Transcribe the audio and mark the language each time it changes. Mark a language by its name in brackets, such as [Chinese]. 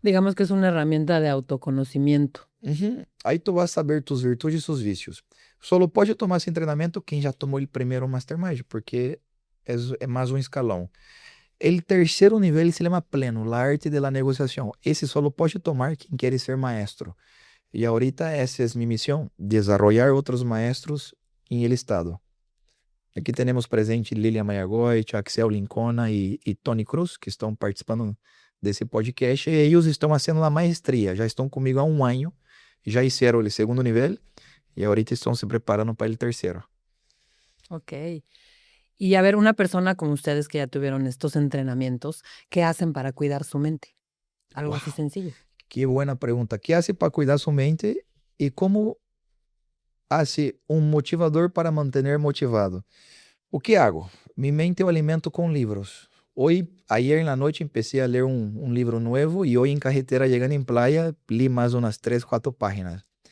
[Spanish] Digamos que es una herramienta de autoconocimiento. [Portuguese] Aí tu vas saber tus virtudes e seus vícios. Só pode tomar esse treinamento quem já tomou o primeiro Mastermind, porque é mais um escalão. O terceiro nível se chama pleno, a arte da negociação. Esse só pode tomar quem quer ser maestro. E ahorita essa é minha missão, desenvolver outros maestros em el estado. Aqui temos presente Lilian Mayagoit, Axel Lincona e Tony Cruz, que estão participando desse podcast, e eles estão fazendo a maestria, já estão comigo há um ano, já fizeram o segundo nível, e ahorita estão se preparando para o terceiro. Ok. [Spanish] Y a ver, una persona como ustedes que ya tuvieron estos entrenamientos, ¿qué hacen para cuidar su mente? Algo así Uau, sencillo. [Portuguese] que boa pergunta. O que hace para cuidar sua mente e como hace um motivador para manter motivado? [Spanish] O que hago? [Portuguese] Mi mente eu alimento com livros. [Spanish] Ayer [Portuguese] na noite empecé a ler um livro novo e hoje em carretera chegando em playa li mais umas 3, 4 páginas.